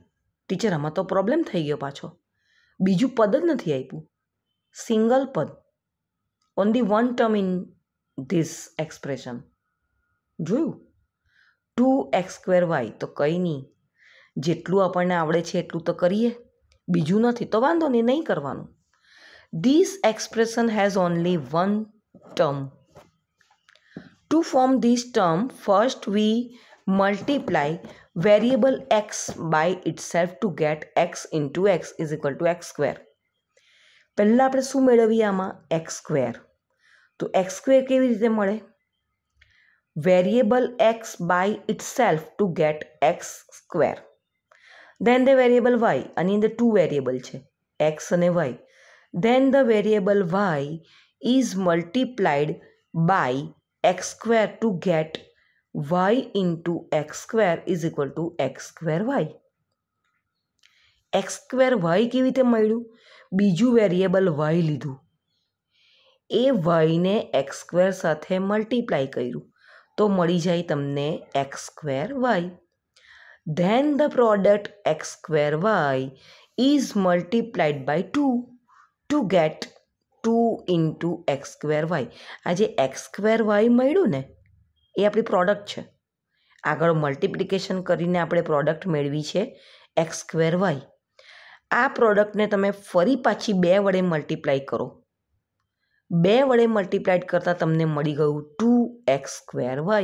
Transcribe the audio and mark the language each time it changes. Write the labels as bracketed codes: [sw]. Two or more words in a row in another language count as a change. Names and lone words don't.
[gu] ટીચર, આમાં તો પ્રોબ્લેમ થઈ ગયો પાછો. બીજું પદ જ નથી આપ્યું, સિંગલ પદ. [en] only one term in this expression. જોયું? [gu] 2x²y તો કંઈ નહીં, જેટલું આપણને આવડે છે એટલું તો કરીએ, બીજું નથી તો વાંધો નહીં, નહીં કરવાનું. [en] This expression has only one term. To form this term, first we multiply variable x by itself to get x into x is equal to x². [gu] પહેલાં આપણે શું મેળવીએ આમાં? x². તો x² કેવી રીતે મળે? [en] variable x by itself to get x². Then the variable y, [gu] આની અંદર 2 વેરિયેબલ છે, x અને y. [en] Then the variable y is multiplied by x² to get y into x² is equal to x²y. [gu] x²y કેવી રીતે મળ્યું? બીજું વેરિયેબલ y લીધું, એ yને x² સાથે મલ્ટીપ્લાય કર્યું તો મળી જાય તમને x²y. [en] Then the product x²y is multiplied by 2 to get 2 into x²y. [gu] આ જે x²y મળ્યું ને એ આપણી પ્રોડક્ટ છે. આગળ મલ્ટિપ્લિકેશન કરીને આપણે પ્રોડક્ટ મેળવી છે x²y. આ પ્રોડક્ટને તમે ફરી પાછી 2 વડે મલ્ટીપ્લાય કરો, 2 વડે મલ્ટીપ્લાય કરતાં તમને મળી ગયું 2x²y.